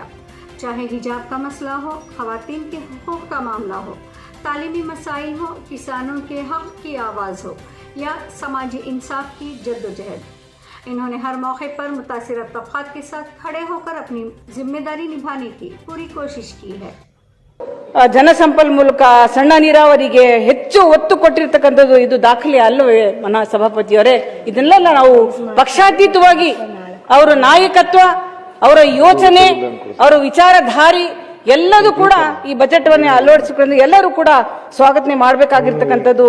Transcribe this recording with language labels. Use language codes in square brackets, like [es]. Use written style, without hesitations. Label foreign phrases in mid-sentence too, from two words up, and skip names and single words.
[ur] چاہے حجاب کا مسئلہ ہو، خواتین کے حقوق کا معاملہ ہو، تعلیمی مسائل ہو، کسانوں کے حق کی آواز ہو یا سماجی انصاف کی جدوجہد. انہوں نے ہر موقع پر متاثر طبقات کے ساتھ کھڑے ہو کر اپنی ذمہ داری نبھانے کی پوری کوشش کی ہے. [kn] ಜನಸಂಪನ್ಮೂಲಕ ಸಣ್ಣ ನೀರಾವರಿಗೆ ಹೆಚ್ಚು ಒತ್ತು ಕೊಟ್ಟಿರ್ತಕ್ಕಂಥದ್ದು ಇದು ದಾಖಲೆ ಅಲ್ಲವೇ ಮನಾ ಸಭಾಪತಿಯವರೇ? ಇದನ್ನೆಲ್ಲ ನಾವು ಪಕ್ಷಾತೀತವಾಗಿ ಅವರ ನಾಯಕತ್ವ, ಅವರ ಯೋಚನೆ, ಅವರ ವಿಚಾರಧಾರಿ ಎಲ್ಲದೂ ಕೂಡ ಈ ಬಜೆಟ್ ವನ್ನೇ ಅಳವಡಿಸಿಕೊಂಡು ಎಲ್ಲರೂ ಕೂಡ ಸ್ವಾಗತನೆ ಮಾಡಬೇಕಾಗಿರ್ತಕ್ಕಂಥದ್ದು.